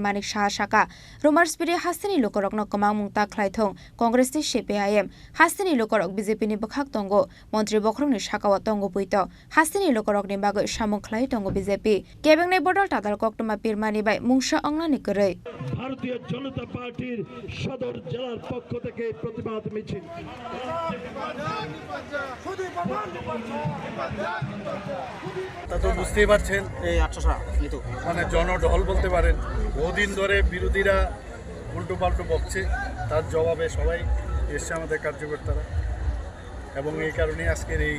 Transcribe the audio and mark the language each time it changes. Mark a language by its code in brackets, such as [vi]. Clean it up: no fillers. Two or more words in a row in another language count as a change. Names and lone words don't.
[trp] Manik Saha Shaka Rumors Piri Hasini Lukorokno Kamang Mungta Khlaithong Congress ti CPIM Hasini Lukorok BJP ni Bakhak Tongo Montri Bokrong ni Shakawa Tongo Puito Hasini Lukorok ni Bago Shamong Khlai Tongo BJP Kebengnai Bodol Tatal Koktuma Pirmani Bai Mungsha Onglani Korei [bn] ভারতীয় জনতা পার্টির সদর জেলার পক্ষ থেকে প্রতিবাদ মিছিল তা তো বুঝতেই পারছেন এই 800 মানে জনঢল বলতে পারেন বহুদিন ধরে বিরোধীরা উল্টো পাল্টো বকছে তার জবাবে সবাই এসছে আমাদের কার্যকর্তারা এবং এই কারণে আজকের এই